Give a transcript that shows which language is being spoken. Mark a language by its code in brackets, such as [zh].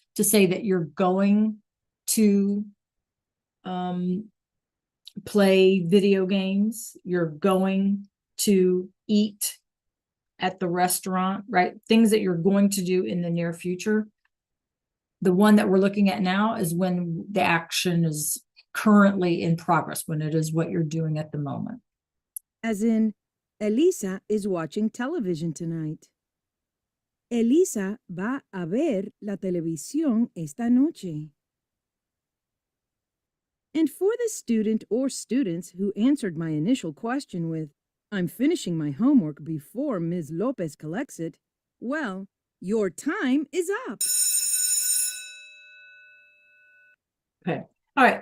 [en] To say that you're going to play video games, you're going to eat at the restaurant, right? Things that you're going to do in the near future. The one that we're looking at now is when the action is currently in progress, when it is what you're doing at the moment. As in, Elisa is watching television tonight. [es] Elisa va a ver la televisión esta noche. [en] And for the student or students who answered my initial question with, I'm finishing my homework before Ms. Lopez collects it, well, your time is up. Okay. All right.